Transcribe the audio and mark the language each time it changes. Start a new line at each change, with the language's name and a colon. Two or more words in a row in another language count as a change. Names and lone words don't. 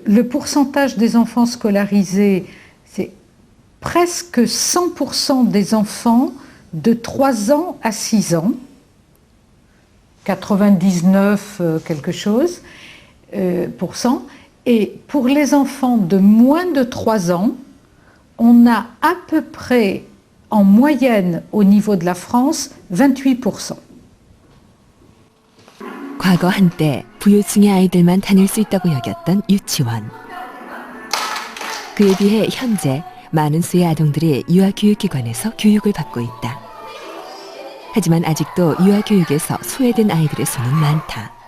French: Le pourcentage des enfants scolarisés, c'est presque 100% des enfants de 3 ans à 6 ans, 99 quelque chose %, et pour les enfants de moins de 3 ans, on a à peu près en moyenne au niveau de la France 28%.
Korean: 과거 한때 부유층의 아이들만 다닐 수 있다고 여겼던 유치원. 그에 비해 현재 많은 수의 아동들이 유아교육기관에서 교육을 받고 있다. 하지만 아직도 유아교육에서 소외된 아이들의 수는 많다.